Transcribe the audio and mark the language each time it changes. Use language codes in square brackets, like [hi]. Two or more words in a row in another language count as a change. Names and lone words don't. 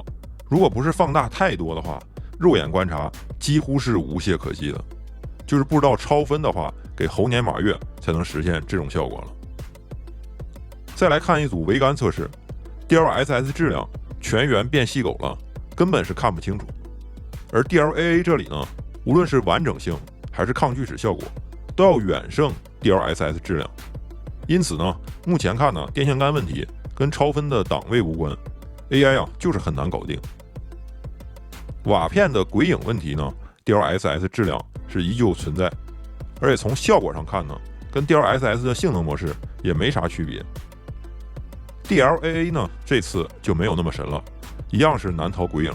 [zh] 如果不是放大太多的話，肉眼觀察幾乎是無懈可擊的。就是不知道超分的话，給猴年馬月才能實現這種效果了。再來看一組桅杆測試 ，DLSS 質量全員變細狗了，根本是看不清楚。而 DLAA 這裡呢，無論是完整性還是抗锯齒效果，都要遠勝 DLSS 質量。因此呢，目前看呢，電線桿問題跟超分的檔位無關 ，AI 就是很難搞定。瓦片的鬼影問題呢 ，DLSS 質量是依舊存在，而且從效果上看呢，跟 DLSS 的性能模式也沒啥区別。DLAA 呢，這次就沒有那麼神了，一樣是難逃鬼影。